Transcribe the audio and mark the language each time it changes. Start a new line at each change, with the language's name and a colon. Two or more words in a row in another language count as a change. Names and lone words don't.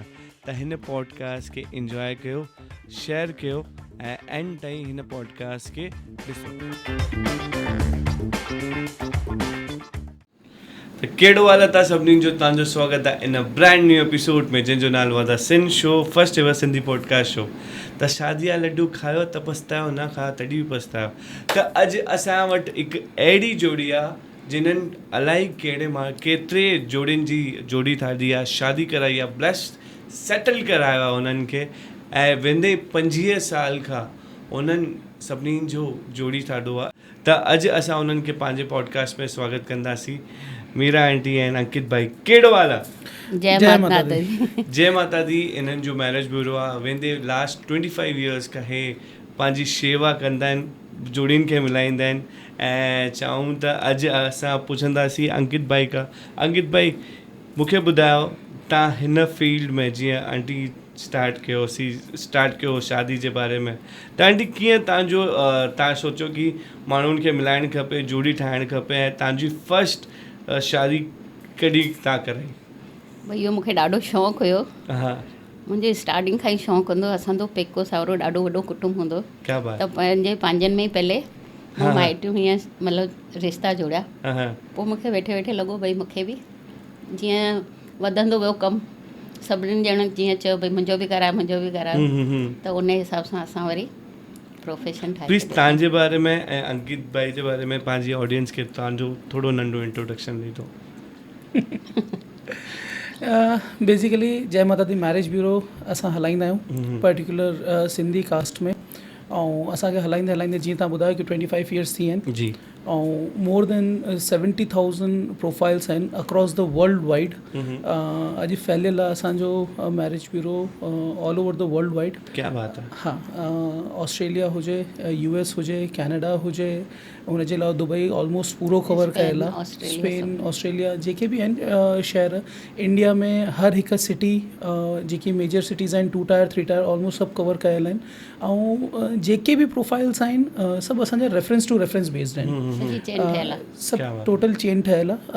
Sindhi: त हिन पॉडकास्ट खे इंजॉय कयो, शेयर कयो ऐं एंड ताईं हिन पॉडकास्ट खे ॾिसो। त कहिड़ो हाल आहे तव्हां सभिनी जो, तव्हांजो स्वागत आहे इन
English: brand new episode
Sindhi: में जंहिंजो नालो आहे द सिन शो,
English: first ever Sindhi podcast show.
Sindhi: त शादी जा लड्डू खायो त पछतायो, न खायो तॾहिं बि पछतायो। त अॼु असां वटि हिकु अहिड़ी जोड़ी आहे जिन्हनि अलाही केतिरे जोड़ियुनि जी जोड़ी ठाही आहे, शादी कराई आहे,
English: blessed settle
Sindhi: करायो आहे उन्हनि खे, ऐं वेंदे 25 साल खां उन्हनि सभिनी जो जोड़ी ठाहियो आहे। त अॼु असां उन्हनि खे पंहिंजे पॉडकास्ट में स्वागत कंदासीं। मीरा आंटी ऐं अंकित भाई, कहिड़ो हाल आहे?
Hindi: जय माता दी। जय माता दी।
Sindhi: इन्हनि जो मैरिज ब्यूरो आहे। वेंदे
English: last 25 years
Sindhi: खां हे पंहिंजी शेवा कंदा आहिनि, जोड़ियुनि खे मिलाईंदा आहिनि। ऐं चऊं त अॼु असां पुछंदासीं अंकित भाई खां, अंकित भाई मूंखे ॿुधायो, तव्हां हिन फील्ड में जीअं आंटी स्टार्ट कयो शादी जे बारे में, त आंटी कीअं तव्हां सोचो कि माण्हुनि खे मिलाइणु खपे, जोड़ी ठाहिणु खपे, ऐं तव्हांजी फस्ट शादी कॾहिं तव्हां कराई? भई इहो मूंखे ॾाढो शौक़ु हुयो। हा, मुंहिंजे स्टार्टिंग खां ई शौक़ु हूंदो। असांजो पेको सावरो ॾाढो वॾो कुटुंब हूंदो।
Hindi: क्या बात।
Sindhi: त पंहिंजनि में ई पहले माइटियूं हीअं मतिलबु रिश्ता जोड़िया। पोइ मूंखे वेठे वेठे लॻो भई मूंखे बि जीअं वधंदो वियो कमु, सभिनीनि ॼणनि जीअं चयो भई मुंहिंजो बि करायो, त उन हिसाब सां असां वरी प्रोफेशन ठाही। प्लीज़ तव्हांजे बारे में ऐं अंकित भाई जे बारे में पंहिंजी ऑडियंस खे तव्हांजो थोरो नंढो इंट्रोडक्शन ॾिजो। बेसिकली जय माता दी मैरिज ब्यूरो असां हलाईंदा आहियूं
English: particular Sindhi caste
Sindhi: में, ऐं असांखे हलाईंदे हलाईंदे जीअं तव्हां ॿुधायो कि
English: 25 years
Sindhi: थी आहिनि जी, ऐं
English: more than 70,000 profiles
Sindhi: आहिनि
English: across the world wide.
Sindhi: अॼु फैलियल आहे असांजो मैरिज ब्यूरो
English: all over the world wide.
Hindi: क्या बात है।
Sindhi: हाँ, ऑस्ट्रेलिया हुजे, US हुजे, कैनेडा हुजे, हुनजे अलावा दुबई ऑलमोस्ट पूरो कवर कयल आहे, स्पेन, ऑस्ट्रेलिया, जेके बि आहिनि शहर इंडिया में, हर हिकु सिटी जेकी
English: major cities
Sindhi: आहिनि
English: 2 tier 3 tier
Sindhi: ऑलमोस्ट सभु कवर कयल आहिनि। ऐं जेके बि प्रोफाइल्स आहिनि सभु असांजा
English: reference to reference based
Sindhi: आहिनि, सभु
English: total chain
Sindhi: ठहियल आहे।